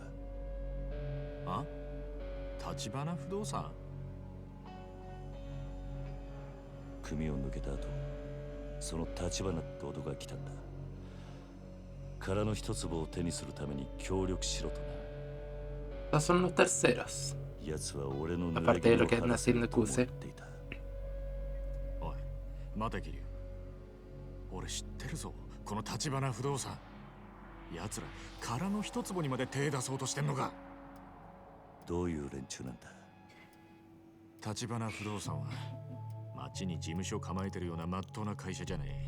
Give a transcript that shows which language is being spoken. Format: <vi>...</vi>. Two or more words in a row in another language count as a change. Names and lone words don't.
<ja>あ？橘不動産？組を抜けた後、その橘って男が来たんだ。殻の一粒を手にするために協力しろとな。</ja> <es>Estos son los terceros.</es> <ja>奴は俺の</ja> <es>Aparte de lo que anda haciendo Kuse.</es> <ja>おい、待て桐生。俺知ってるぞ、この橘不動産。奴ら殻の一粒にまで手出そうとしてんのか。どういう連中なんだ？橘不動産は町に事務所構えてるような真っ当な会社じゃねえ。</ja>